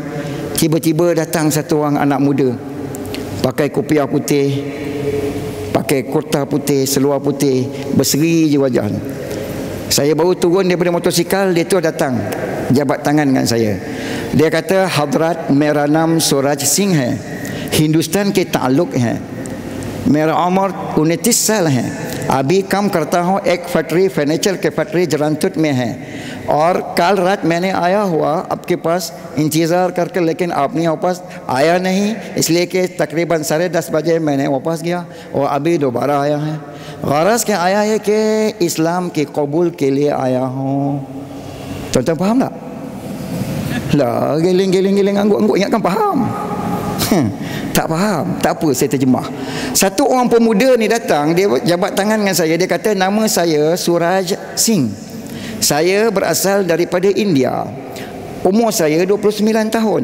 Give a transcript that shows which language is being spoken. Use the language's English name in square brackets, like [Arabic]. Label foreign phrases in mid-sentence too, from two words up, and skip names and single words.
[Malay] Tiba-tiba datang satu orang anak muda, pakai kopiah putih, pakai kurta putih, seluar putih, berseri je wajahnya. Saya baru turun daripada motosikal, dia tu datang jabat tangan dengan saya. Dia kata, [Hindi] हज़रत मेरा नाम सूरज सिंह है, हिंदुस्तान के ताल्लुक है, मेरा उम्र 29 साल है, अभी काम करता हूँ एक [English] factory furniture [Hindi] के फैक्ट्री जरांतुट में है, और कल रात मैंने आया हुआ आपके पास इंतज़ार करके, लेकिन आपने वापस आया नहीं, इसलिए कि तकरीबन 10:30 बजे मैंने वापस गया और अभी दोबारा आया है। गरज के आया है कि इस्लाम के कबूल के लिए आया हूँ। [Malay] Tuan-tuan faham tak? Lah, geling-geling angguk-angguk ingatkan faham. Tak faham, tak apa, saya terjemah. Satu orang pemuda ni datang, dia jabat tangan dengan saya. Dia kata, nama saya Suraj Singh, saya berasal daripada India, umur saya 29 tahun.